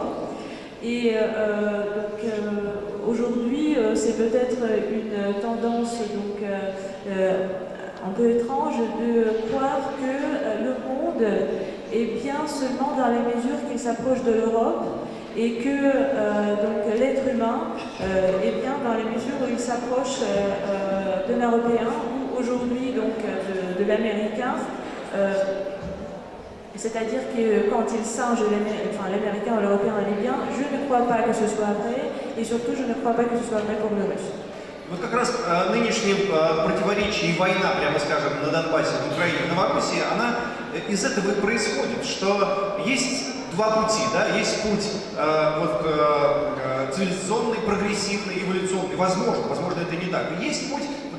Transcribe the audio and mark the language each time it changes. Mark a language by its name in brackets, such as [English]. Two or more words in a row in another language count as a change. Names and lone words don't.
[French] Et donc aujourd'hui, c'est peut-être une tendance donc, un peu étrange de croire que le monde est bien seulement dans la mesure qu'il s'approche de l'Europe et que donc l'être humain est bien dans la mesure où il s'approche d'un Européen ou aujourd'hui donc de l'Américain. C'est-à-dire que quand il singe l'Américain ou l'Européen allait bien, je ne crois pas que ce soit vrai, et surtout je ne crois pas que ce soit vrai pour le Russe. [Russian] Вот как раз нынешнее противоречие и война, прямо скажем, на Донбассе, в Украине, в Новороссии, она из этого и происходит, что есть два пути, да, есть путь цивилизационный, прогрессивный, эволюционный, возможно это не так, есть путь